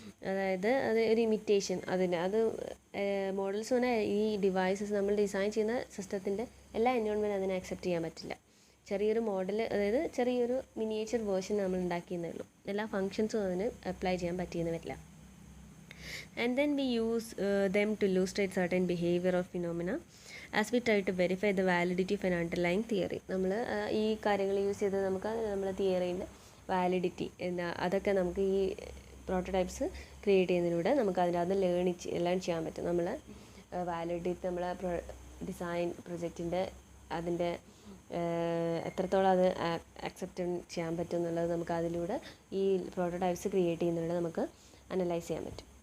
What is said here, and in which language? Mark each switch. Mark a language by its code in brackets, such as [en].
[ml] അതായത് അത് ഒരു ഇമിറ്റേഷൻ, അത് മോഡൽസ് പറഞ്ഞാൽ ഈ ഡിവൈസസ് നമ്മൾ ഡിസൈൻ ചെയ്യുന്ന സിസ്റ്റത്തിൻ്റെ എല്ലാ എൻവയോൺമെൻറ്റും അതിനെ അക്സെപ്റ്റ് ചെയ്യാൻ പറ്റില്ല. ചെറിയൊരു മോഡൽ, അതായത് ചെറിയൊരു മിനിയേച്ചർ വേർഷൻ നമ്മൾ ഉണ്ടാക്കിയെന്നേ ഉള്ളൂ. എല്ലാ ഫങ്ഷൻസും അതിന് അപ്ലൈ ചെയ്യാൻ പറ്റിയെന്ന് വരില്ല. [en] And then we use them to illustrate certain behavior or phenomena as we try to verify the validity of an underlying theory. [ml] നമ്മൾ ഈ കാര്യങ്ങൾ യൂസ് ചെയ്ത് നമുക്ക് നമ്മളെ തിയറീൻ്റെ വാലിഡിറ്റി അതൊക്കെ നമുക്ക് ഈ പ്രോട്ടോടൈപ്സ് ക്രിയേറ്റ് ചെയ്യുന്നതിലൂടെ നമുക്ക് അതിനകത്ത് ലേൺ ചെയ്യാൻ പറ്റും. നമ്മൾ വാലിഡിറ്റി നമ്മളെ ഡിസൈൻ പ്രൊജക്റ്റിൻ്റെ അതിൻ്റെ എത്രത്തോളം അത് അക്സെപ്റ്റ് ചെയ്യാൻ പറ്റും എന്നുള്ളത് നമുക്ക് അതിലൂടെ ഈ പ്രോട്ടോടൈപ്സ് ക്രിയേറ്റ് ചെയ്യുന്നതിലൂടെ നമുക്ക് അനലൈസ് ചെയ്യാൻ പറ്റും.